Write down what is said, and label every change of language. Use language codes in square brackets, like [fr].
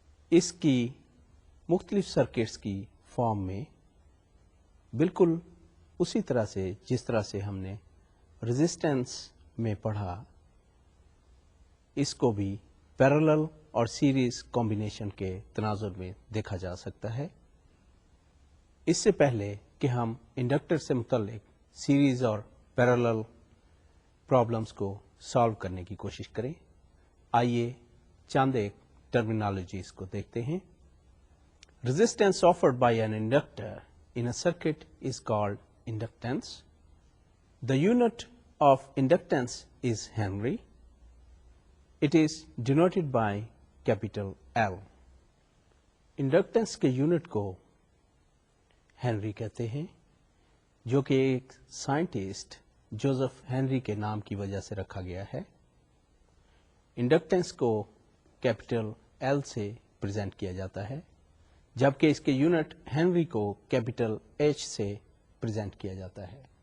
[ur] اس کی مختلف سرکٹس کی فارم میں بالکل اسی طرح سے جس طرح سے ہم نے ریزسٹنس میں پڑھا، اس کو بھی پیرالل اور سیریز کمبینیشن کے تناظر میں دیکھا جا سکتا ہے. اس سے پہلے کہ ہم انڈکٹر سے متعلق سیریز اور پیرالل پرابلمس کو سالو کرنے کی کوشش کریں. آئیے چند ایک ٹرمینالوجیز کو دیکھتے ہیں. [en] Resistance offered by an inductor in a circuit is called inductance. The unit of inductance is Henry. It is denoted by capital L. [ur] Inductance کے یونٹ کو ہینری کہتے ہیں، جو کہ ایک سائنٹسٹ جوزف ہینری کے نام کی وجہ سے رکھا گیا ہے. انڈکٹینس کو کیپٹل ایل سے پریزنٹ کیا جاتا ہے، جبکہ اس کے یونٹ ہینری کو کیپٹل ایچ سے پریزنٹ کیا جاتا ہے.